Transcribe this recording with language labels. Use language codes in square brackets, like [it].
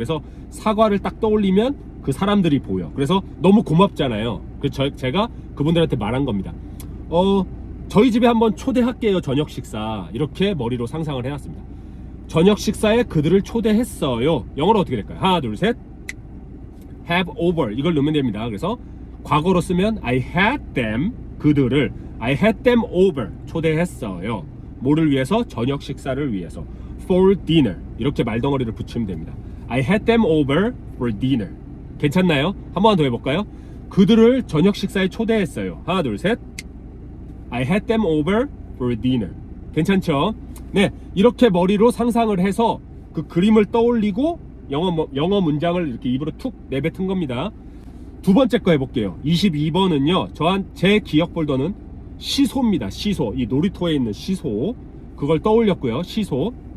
[ko] 그래서 사과를 딱 떠올리면 그 사람들이 보여. 그래서 너무 고맙잖아요. 그래서 제가 그분들한테 말한 겁니다. 저희 집에 한번 초대할게요, 저녁 식사. 이렇게 머리로 상상을 해놨습니다. 저녁 식사에 그들을 초대했어요. 영어로 어떻게 될까요? 하나, 둘, 셋. [en] have over, [ko] 이걸 넣으면 됩니다. 그래서 과거로 쓰면 [en] I had them, [ko] 그들을 [en] I had them over, [ko] 초대했어요. 뭐를 위해서? 저녁 식사를 위해서. [en] for dinner, [ko] 이렇게 말덩어리를 붙이면 됩니다. [en] I had them over for dinner. [ko] 괜찮나요? 한 번 더 해볼까요? 그들을 저녁 식사에 초대했어요. 하나, 둘, 셋. [en] I had them over for dinner. [ko] 괜찮죠? 네, 이렇게 머리로 상상을 해서 그 그림을 떠올리고 영어 문장을 이렇게 입으로 툭 내뱉은 겁니다. 두 번째 거 해볼게요. 22번은요, 제 기억 폴더는 시소입니다. 시소, 이 놀이터에 있는 시소, 그걸 떠올렸고요. 시소.